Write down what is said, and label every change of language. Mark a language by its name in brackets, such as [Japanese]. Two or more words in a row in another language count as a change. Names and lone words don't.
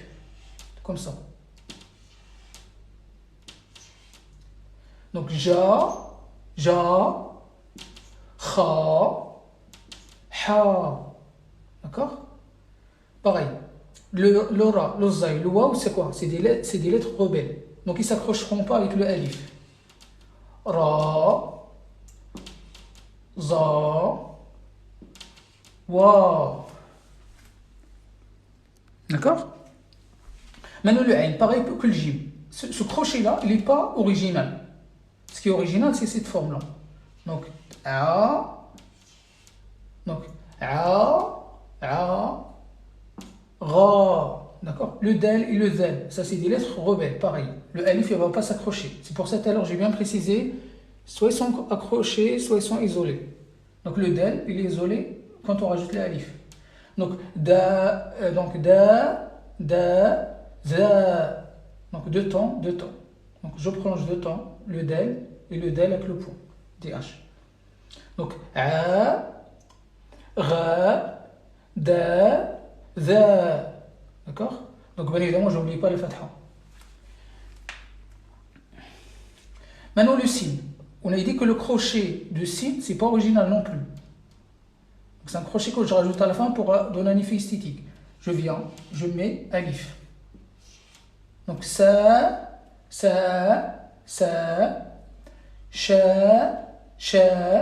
[French] Comme ça. Donc [Arabic] ja, kha, ha. [French] D'accord? Pareil. Le ra, le zay, le waw, c'est quoi? C'est des lettres rebelles. Donc ils ne s'accrocheront pas avec le alif. [Arabic] Ra, za, wa. [French] D'accord? Maintenant le ain, pareil que le jim. Ce crochet-là, il n'est pas original. Ce qui est original, c'est cette forme-là. Donc, a, donc, ra. D'accord? Le del et le zel, ça c'est des lettres rebelles, pareil. Le alif, il ne va pas s'accrocher. C'est pour ça tout à l'heure, j'ai bien précisé, soit ils sont accrochés, soit ils sont isolés. Donc le del, il est isolé quand on rajoute le alif. Donc, [Arabic] da, za. [French] Donc deux temps. Donc je prolonge deux temps, le del et le del avec le point, DH. Donc, [Arabic] a, ra, da, za. [French] D'accord? Donc, bien évidemment, je n'oublie pas le fatha. Maintenant, le sin. On a dit que le crochet de sin, c'est pas original non plus. C'est un crochet que je rajoute à la fin pour donner un effet esthétique. Je viens, je mets alif. Donc, [Arabic] sa, sha.